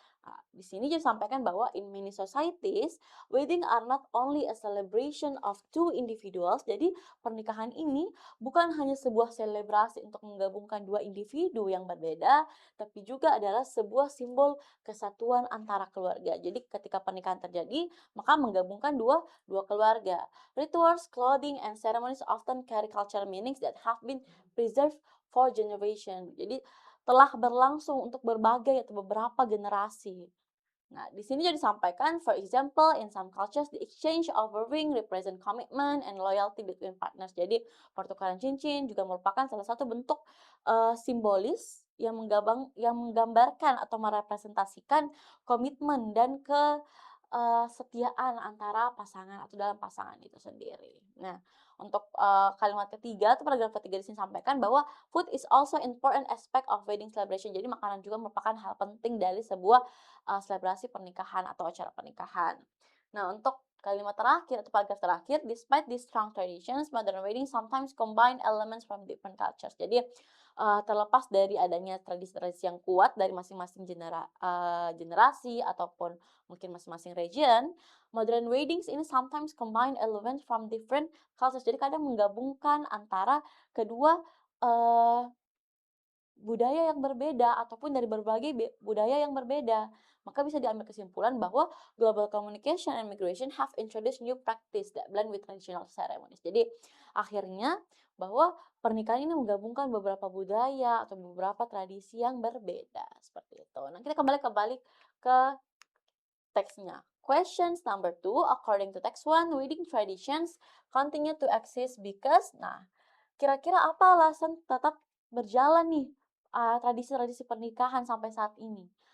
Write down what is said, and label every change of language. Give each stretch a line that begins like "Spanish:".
Indonesian: Nah, di sini disampaikan bahwa
English: in many societies, wedding are not only a celebration of two individuals.
Indonesian: Jadi pernikahan ini bukan hanya sebuah selebrasi untuk menggabungkan dua individu yang berbeda, tapi juga adalah sebuah simbol kesatuan antara keluarga. Jadi ketika pernikahan terjadi, maka menggabungkan dua keluarga.
English: Rituals, clothing, and ceremonies often carry cultural meanings that have been preserved for generations.
Indonesian: Jadi telah berlangsung untuk berbagai atau beberapa generasi. Nah, di sini jadi disampaikan,
English: for example, in some cultures, the exchange of a ring represent commitment and loyalty between partners.
Indonesian: Jadi, pertukaran cincin juga merupakan salah satu bentuk simbolis yang menggambarkan atau merepresentasikan komitmen dan kesetiaan antara pasangan atau dalam pasangan itu sendiri. Nah, untuk kalimat ketiga atau paragraf ketiga di sini sampaikan bahwa
English: food is also important aspect of wedding celebration.
Indonesian: Jadi makanan juga merupakan hal penting dari sebuah selebrasi pernikahan atau acara pernikahan. Nah, untuk kalimat terakhir atau paragraf terakhir,
English: despite these strong traditions, modern wedding sometimes combine elements from different cultures.
Indonesian: Jadi terlepas dari adanya tradisi-tradisi yang kuat dari masing-masing generasi ataupun mungkin masing-masing region,
English: modern weddings
Indonesian: ini
English: sometimes combine elements from different cultures.
Indonesian: Jadi kadang menggabungkan antara kedua budaya yang berbeda ataupun dari berbagai budaya yang berbeda. Maka bisa diambil kesimpulan bahwa
English: global communication and migration have introduced new practice that blend with traditional ceremonies.
Indonesian: Jadi akhirnya bahwa pernikahan ini menggabungkan beberapa budaya atau beberapa tradisi yang berbeda seperti itu. Nah, kita kembali ke teksnya.
English: Questions number 2, according to text 1, wedding traditions continue to exist because,
Indonesian: nah, kira-kira apa alasan tetap berjalan nih tradisi-tradisi pernikahan sampai saat ini?